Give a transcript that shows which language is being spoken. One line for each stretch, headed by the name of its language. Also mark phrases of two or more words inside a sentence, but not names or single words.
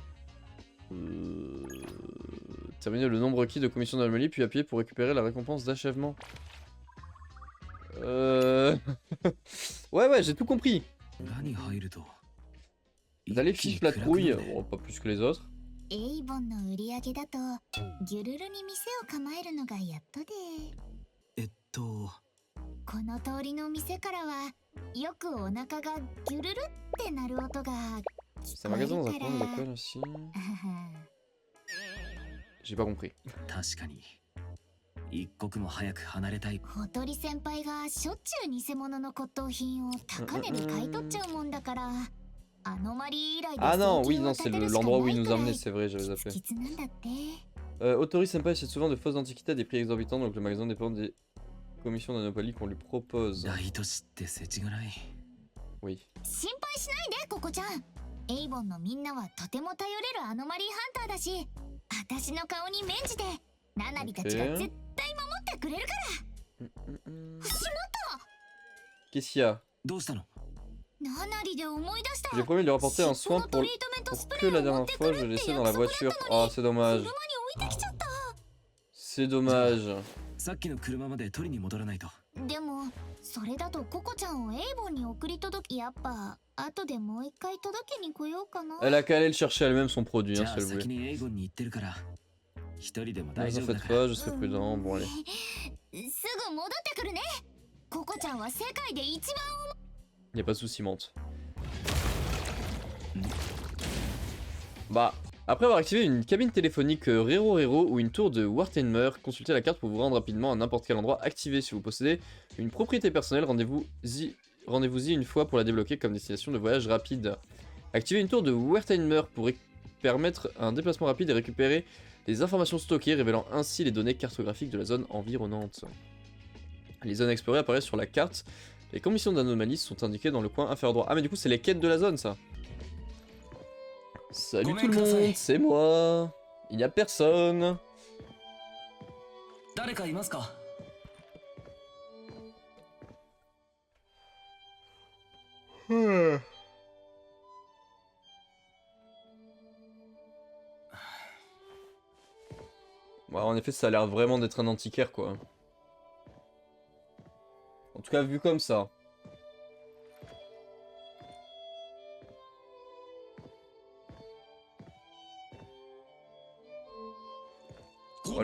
French: Terminer le nombre requis de commissions d'anomalie, puis appuyer pour récupérer la récompense d'achèvement. Ouais, j'ai tout compris. D'aller fiche la trouille. Oh, pas plus que les autres.
Japanese: エイボンの売り上げだとギュルルに店を構えるのがやっとで、この通りの店からはよくお腹がギュルルって鳴る音が
French: C'est un magasin dans un coin de l'école aussi. J'ai pas compris.
Japanese: 確かに一刻も早く離れたい。小鳥先輩がしょっちゅう偽物の骨董品を高値で買い取っちゃうもんだから、アノマリー以来で
French: Ah non, oui,
Japanese: 請求を
French: non,
Japanese: 立
French: c'est
Japanese: てるしか
French: l'endroit où
Japanese: な
French: il
Japanese: い
French: nous
Japanese: く
French: a
Japanese: ら
French: emmené,
Japanese: い
French: c'est vrai, j'avais zappé.
Japanese: きつなんだって。
French: Autori Senpai achète souvent de fausses antiquités à des prix exorbitants, donc le magasin dépend des commissions d'anomalie qu'on lui propose.
Japanese: ライト知って世知辛い。
French: Oui.
Japanese: 心配しないでココちゃん。エイボンのみんなはとても頼れるアノマリーハンターだし、私の顔に免じてナナリたちが絶対守ってくれるから。しまった。
French: Qu'est-ce qu'il y a?
Japanese: どうしたの？ナナリで思い出した。
French: J'ai promis de lui rapporter un soin pour que la dernière fois je laissais dans la voiture. Oh, c'est dommage.
Japanese: 車に置いてきちゃった。
French: C'est dommage.
Japanese: さっきの車まで取りに戻らないと。でもそれだとココちゃんをエイボンに送り届け、やっぱ後でもう一回届けに来ようかな。
French: Elle a qu'à aller le chercher elle-même son produit,
Japanese: じ
French: hein,
Japanese: ゃ
French: si
Japanese: あ
French: elle
Japanese: 先
French: voulait.
Japanese: にエイゴンに行ってるから一人でも
French: Ne
Japanese: 大
French: vous
Japanese: 丈
French: en
Japanese: 夫だ
French: faites
Japanese: から。
French: pas, je serai prudent. Bon, allez.
Japanese: すぐ戻ってくるね。ココちゃんは世界で一番
French: Y a pas de soucis, Mante. Bah, après avoir activé une cabine téléphonique Rero Rero ou une tour de Wartenmer, consultez la carte pour vous rendre rapidement à n'importe quel endroit activé. Si vous possédez une propriété personnelle, rendez-vous-y une fois pour la débloquer comme destination de voyage rapide. Activez une tour de Wartenmer pour permettre un déplacement rapide et récupérer des informations stockées, révélant ainsi les données cartographiques de la zone environnante. Les zones explorées apparaissent sur la carte. Les commissions d'anomalies sont indiquées dans le coin inférieur droit. Ah mais du coup c'est les quêtes de la zone ça. Salut tout le monde, c'est moi. Il n'y a personne.
Japanese: 誰かいますか？
French: Ouais, en effet ça a l'air vraiment d'être un antiquaire quoi. En tout cas vu comme ça. Voilà.